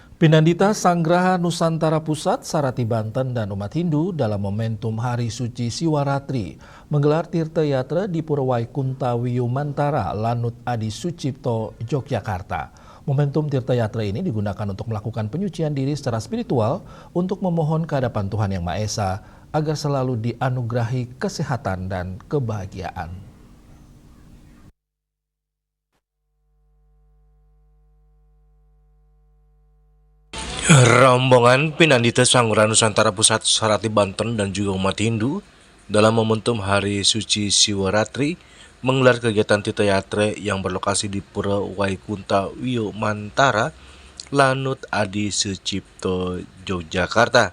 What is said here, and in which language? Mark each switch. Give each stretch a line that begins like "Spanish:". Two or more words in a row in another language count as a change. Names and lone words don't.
Indonesian: Pinandita Sanggraha Nusantara Pusat, Sarati Banten dan umat Hindu dalam momentum Hari Suci Siwaratri menggelar tirta yatra di Pura Waikunta Wiyumantara, Lanut Adi Sucipto, Yogyakarta. Momentum tirta yatra ini digunakan untuk melakukan penyucian diri secara spiritual untuk memohon kehadapan Tuhan Yang Maha Esa agar selalu dianugerahi kesehatan dan kebahagiaan. Rombongan Pinandita Sanggraha Nusantara Pusat, Sarati Banten dan juga umat Hindu dalam momentum Hari Suci Siwaratri menggelar kegiatan tirta yatra yang berlokasi di Pura Waikunta Wiyumantara, Lanut Adi Sucipto, Yogyakarta.